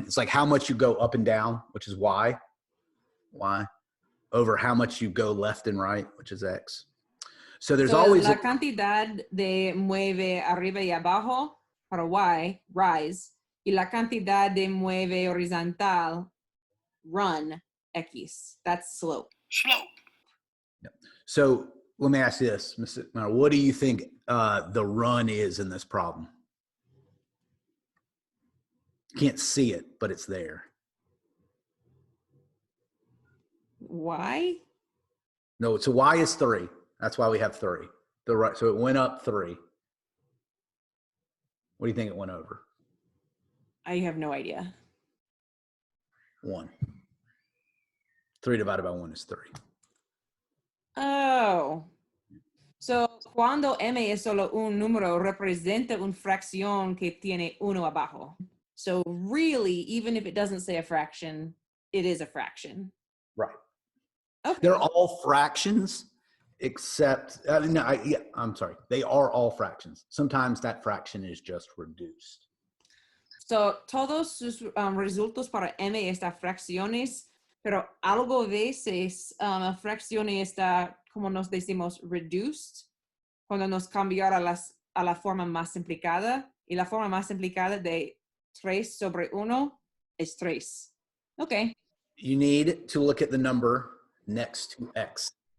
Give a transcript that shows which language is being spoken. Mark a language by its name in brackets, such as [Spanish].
[English] It's like how much you go up and down, which is y, over how much you go left and right, which is x. So there's always [Spanish] la cantidad de mueve arriba y abajo para y, rise, y la cantidad de mueve horizontal, run, x. [English] That's slope. So let me ask you this, Mr. Now, what do you think the run is in this problem? Can't see it, but it's there. Y? No, so y is 3. That's why we have 3. The right, so it went up 3. What do you think it went over? I have no idea. 1. 3 divided by 1 is 3. Oh. [Spanish] So, cuando m es solo un número, representa una fracción que tiene uno abajo. [English] So, really, even if it doesn't say a fraction, it is a fraction. Right. Okay. They're all fractions, except, I'm sorry. They are all fractions. Sometimes that fraction is just reduced. [Spanish] So, todos sus resultados para m estas fracciones, pero algo veces la fracción está, como nos decimos, reduced, cuando nos cambiar a la forma más simplificada, y la forma más simplificada de 3 sobre 1 es 3. [English] Okay. You need to look at the number next to x.